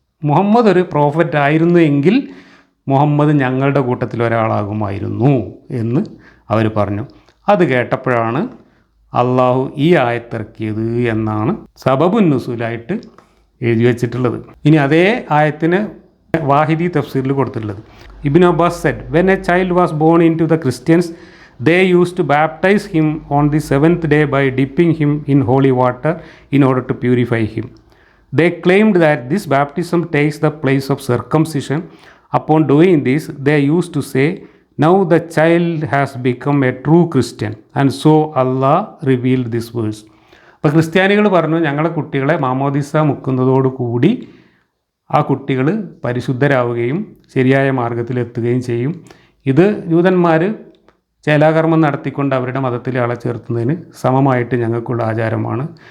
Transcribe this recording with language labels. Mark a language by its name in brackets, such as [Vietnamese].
[Malayalam] മുഹമ്മദ് ഒരു പ്രോഫറ്റ് ആയിരുന്നു എങ്കിൽ മുഹമ്മദ് ഞങ്ങളുടെ കൂട്ടത്തിൽ ഒരാളാകുമായിരുന്നു എന്ന് അവർ പറഞ്ഞു. അത് കേട്ടപ്പോഴാണ് അള്ളാഹു ഈ ആയത്തിറക്കിയത് എന്നാണ് സബബുൻ നുസൂലായിട്ട് എഴുതി വച്ചിട്ടുള്ളത്. ഇനി അതേ ആയത്തിന് വാഹിദി തഫ്സീറിൽ കൊടുത്തിട്ടുള്ളത്. [English] Ibn Abbas said, when a child was born into the Christians they used to baptize him on the 7th day by dipping him in holy water in order to purify him. They claimed that this baptism takes the place of circumcision. Upon doing this, they used to say, now the child has become a true Christian, and so Allah revealed this verse. [Malayalam] അപ്പോൾ ക്രിസ്ത്യാനികൾ പറഞ്ഞു, ഞങ്ങളെ കുട്ടികളെ മാമോദിസ മുക്കുന്നതോടുകൂടി ആ കുട്ടികൾ പരിശുദ്ധരാവുകയും ശരിയായ മാർഗത്തിലെത്തുകയും ചെയ്യും. ഇത് ജൂതന്മാർ ചേലാകർമ്മം നടത്തിക്കൊണ്ട് അവരുടെ മതത്തിൽ ആളെ ചേർത്തുന്നതിന് സമമായിട്ട് ഞങ്ങൾക്കുള്ള ആചാരമാണ്.